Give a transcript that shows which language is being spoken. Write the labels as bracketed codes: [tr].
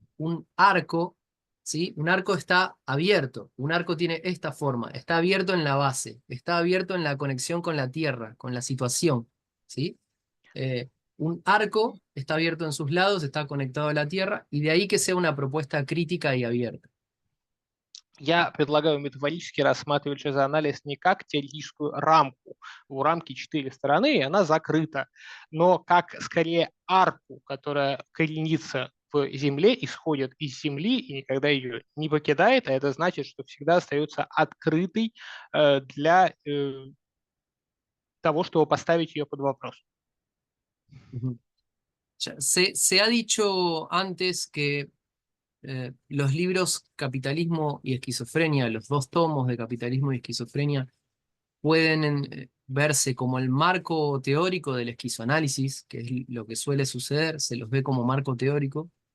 [es] Un arco, ¿sí? Un arco está abierto, un arco tiene esta forma, está abierto en la base, está abierto en la conexión con la tierra, con la situación, ¿sí? Un arco está abierto en sus lados, está conectado a la tierra, y de ahí que sea una propuesta crítica y abierta. [ru] Я предлагаю метафорически рассматривать шизоанализ не как теоретическую рамку. У рамки 4 стороны, и она закрыта, но как скорее арку, которая коренится в земле, исходит из земли и никогда ее не покидает, а это значит, что всегда остается открытой для того, чтобы поставить ее под вопрос. [es] Se ha dicho antes que los libros Capitalismo y Esquizofrenia, los dos tomos de Capitalismo y Esquizofrenia, pueden verse como el marco teórico del esquizoanálisis, que es lo que suele suceder, se los ve como marco teórico,